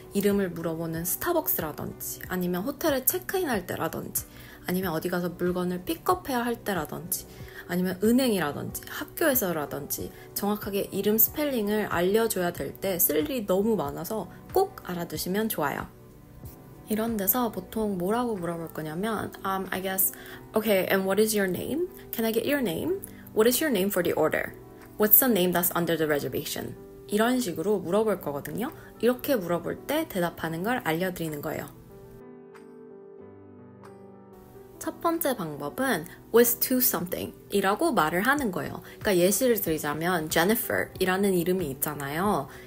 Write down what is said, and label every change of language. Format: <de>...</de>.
<ko>이름을 물어보는 스타벅스라든지 아니면 호텔에 체크인할 때라든지 아니면 어디 가서 물건을 픽업해야 할 때라든지 아니면 은행이라든지 학교에서라든지 정확하게 이름 스펠링을 알려줘야 될 때 쓸 일이 너무 많아서 꼭 알아두시면 좋아요. 이런 데서 보통 뭐라고 물어볼 거냐면</ko> <en>I guess, okay, and what is your name? Can I get your name? What is your name for the order? What's the name that's under the reservation?</en> <ko>이런 식으로 물어볼 거거든요. 이렇게 물어볼 때 대답하는 걸 알려드리는 거예요. 첫 번째 방법은</ko> <en>was to something</en> <ko>이라고 말을 하는 거예요. 그러니까 예시를 드리자면 Jennifer 이라는 이름이 있잖아요.</ko>